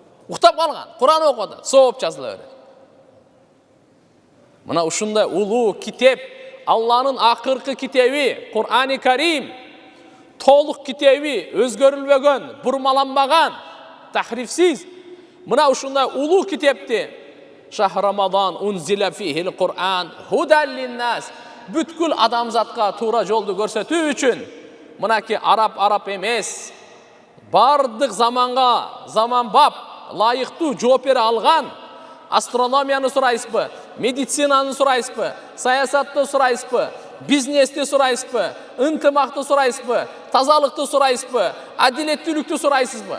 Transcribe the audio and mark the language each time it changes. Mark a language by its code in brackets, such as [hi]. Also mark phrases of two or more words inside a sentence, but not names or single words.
[ky] Уктап калган, Кур'ан окуду, сооп жазыла берет. Мына ушундай улуу китеп, Алланын акыркы китеби, Кур'ани Карим, толук китеби, өзгөрүлбөгөн, бурмаланбаган, тахрифсиз. Мына ушундай улуу китепти [ar] شهر رمضان أنزل فيه القرآن هدى للناس, [ky] бүткүл адамзатка туура жолду көрсөтүү үчүн. Мынаки арап эмес, бардык заманга заманбап лайыктуу жооп бере алган. Астрономияны сурайсызбы, медицинаны сурайсызбы, саясатты сурайсызбы, бизнести сурайсызбы, ынтымакты сурайсызбы, тазалыкты сурайсызбы, адилеттүүлүктү сурайсызбы?